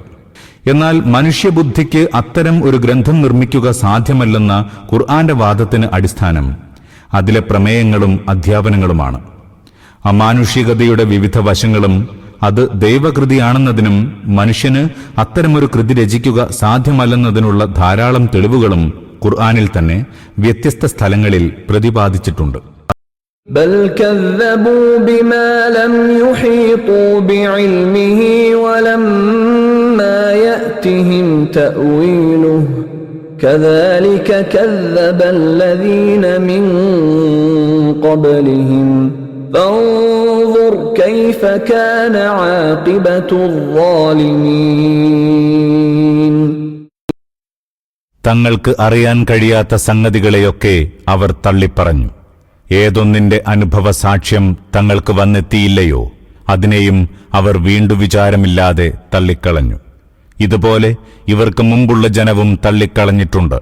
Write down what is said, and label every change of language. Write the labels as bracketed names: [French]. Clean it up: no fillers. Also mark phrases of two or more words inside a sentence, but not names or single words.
[Malayalam] എന്നാൽ മനുഷ്യബുദ്ധിക്ക് അത്തരം ഒരു ഗ്രന്ഥം നിർമ്മിക്കുക സാധ്യമല്ലെന്ന ഖുർആന്റെ വാദത്തിന് അടിസ്ഥാനം അതിലെ പ്രമേയങ്ങളും അധ്യാപനങ്ങളുമാണ്. അമാനുഷികതയുടെ വിവിധ വശങ്ങളും അത് ദൈവകൃതിയാണെന്നതിനും മനുഷ്യന് അത്തരമൊരു കൃതി രചിക്കുക സാധ്യമല്ലെന്നതിനുള്ള ധാരാളം തെളിവുകളും ഖുർആനിൽ തന്നെ വ്യത്യസ്ത സ്ഥലങ്ങളിൽ പ്രതിപാദിച്ചിട്ടുണ്ട്. [Arabic] بل كذبوا بما لم يحيطوا بعلمه ولما يأتهم تأويله كذلك كذب الذين من قبلهم فانظر كيف كان عاقبة الظالمين. [Malayalam] തങ്ങൾക്ക് അറിയാൻ കഴിയാത്ത സംഗതികളെയൊക്കെ അവർ തള്ളിപ്പറഞ്ഞു. ഏതൊന്നിന്റെ അനുഭവ സാക്ഷ്യം തങ്ങൾക്ക് വന്നെത്തിയില്ലയോ അതിനെയും അവർ വീണ്ടു വിചാരമില്ലാതെ തള്ളിക്കളഞ്ഞു. ഇതുപോലെ ഇവർക്ക് മുമ്പുള്ള ജനവും തള്ളിക്കളഞ്ഞിട്ടുണ്ട്.